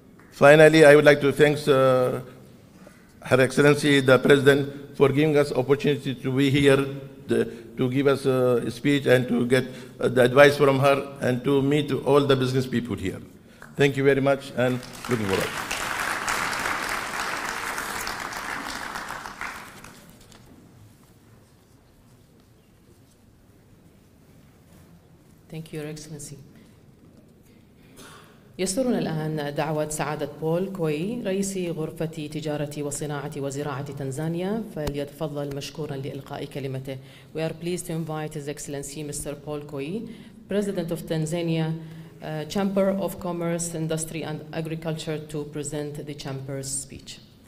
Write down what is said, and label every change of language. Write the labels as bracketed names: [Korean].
[English] Finally, I would like to thank Her Excellency the President for giving us opportunity to be here, to give us a speech and to get the advice from her and to meet all the business people here. Thank you very much, and looking forward. Thank you, Your Excellency. [Arabic] يسرنا الآن دعوة سعادة بول كوي رئيس غرفة تجارة وصناعة وزراعة تنزانيا فليتفضل مشكورا لإلقاء كلمته. [English] We are pleased to invite His Excellency Mr. Paul Koi, President of Tanzania Chamber of Commerce, Industry and Agriculture, to present the Chamber's speech.